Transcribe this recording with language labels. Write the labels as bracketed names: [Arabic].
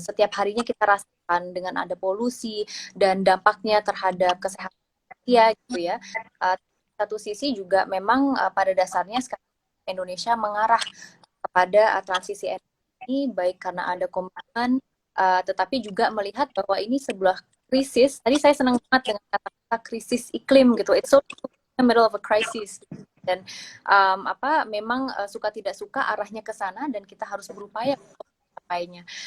[Indonesian] Setiap harinya kita rasakan dengan ada polusi dan dampaknya terhadap kesehatan manusia gitu ya. Satu sisi juga memang pada dasarnya sekarang Indonesia mengarah kepada transisi energi baik karena ada komitmen, tetapi juga melihat bahwa ini sebuah krisis. Tadi saya senang banget dengan kata-kata krisis iklim gitu. [English] It's so in the middle of a crisis. [Indonesian] Dan memang suka tidak suka arahnya ke sana dan kita harus berupaya untuk mencapainya.